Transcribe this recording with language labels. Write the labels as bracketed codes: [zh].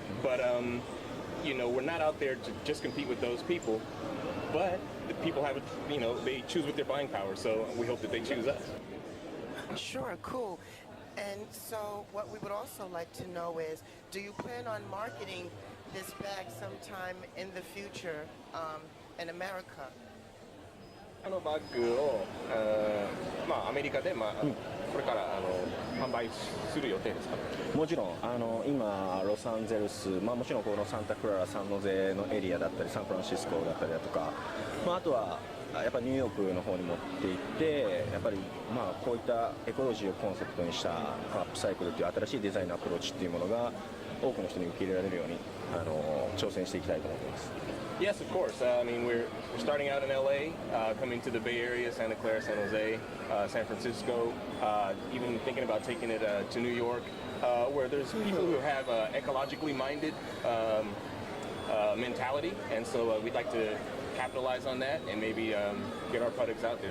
[en] But we're not out there to just compete with those people, but the people have they choose with their buying power. So we hope that they choose us. Sure, cool. And so what we would also like to know is, do you plan on marketing this bag sometime in the future in America? [ja] バッグを、アメリカで、これから販売する予定ですか？もちろん今ロサンゼルス、もちろんこのサンタクララ、サンノゼのエリアだったりサンフランシスコだったりだとか、あとはやっぱりニューヨークの方に持っていってやっぱりこういったエコロジーをコンセプトにしたアップサイクルという新しいデザインのアプローチっていうものが多くの人に受け入れられるように挑戦していきたいと思っています。 [en] Yes, of course. We're starting out in LA, coming to the Bay Area, Santa Clara, San Jose, San Francisco, even thinking about taking it to New York, where there's people who have ecologically minded mentality, and so we'd like to capitalize on that and maybe get our products out there.